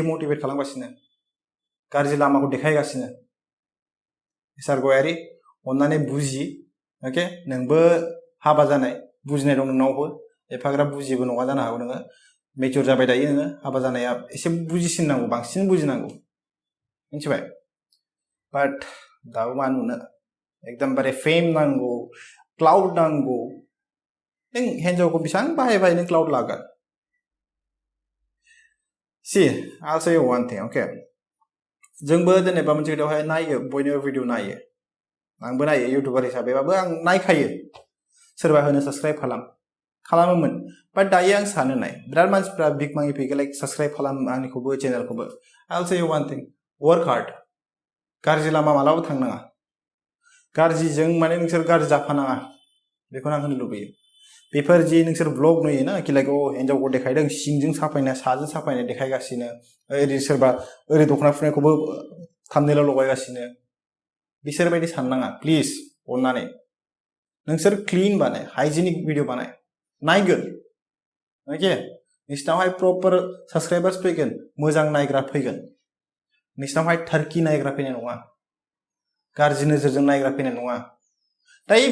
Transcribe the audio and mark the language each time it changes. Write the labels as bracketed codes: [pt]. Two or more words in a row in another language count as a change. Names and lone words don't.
[brx] मटिभेट खालामगासिनो गाज्रि लामाखौ देखायगासिनो एसआर गयारि अन्नानै बुजि ओके नोंबो हाबा जानाय बुजिनाय दं नोंनावबो एफाग्राब बुजिबो नङा जानो हागौ नोङो मेचुर जाबाय दायो नोङो हाबा जानाया एसे बुजिसिननांगौ बांसिन बुजिनांगौ मिथिबाय बाट दाबो मा नुनो एकदमबारे फेम नांगौ क्लाउड नांगौ नों हिन्जावखौ बेसेबां बाहायबाय नों क्लाउड लागोन सि [en] I'll say you one thing okay [brx] जोंबो जेनेबा मोनसे खोथायावहाय नायो बयनिबो भिडिअ नायो आंबो नायो इउटुबार हिसाबैबाबो आं नायखायो सोरबा होनो साबस्क्राइब खालामोमोन बाट दायो आं सानो नाय बिराद मानसिफ्रा बिग मांगि फैगो [en] like subscribe [brx] खालाम आंनिखौबो चेनेलखौबो [en] I'll say you one thing work hard [brx] गाज्रि लामा मालाबा थांनाङा गाज्रिजों माने नोंसोर गाज्रि जाफानाङा बेखौनो आं होनो लुबैयो बेफोर जि नोंसोर ब्लग नुयोना कि लाइक हिन्जावखौ देखायदों सिंजों साफायनाय साजों साफायनाय देखायगासिनो ओरै सोरबा ओरै दख'ना फुनायखौबो थाम्बनेइलाव लगायगासिनो बिसोर बायदि साननाङा प्लिज अननानै नोंसोर क्लिन बानाय [en] hygienic video [brx] बानाय नायगोन ओके नोंसिनावहाय [en] proper subscribers [brx] फैगोन मोजां नायग्रा फैगोन नोंसिनावहाय टार्कि नायग्रा फैनाय नङा गाज्रि नोजोरजों नायग्रा फैनाय नङा दायो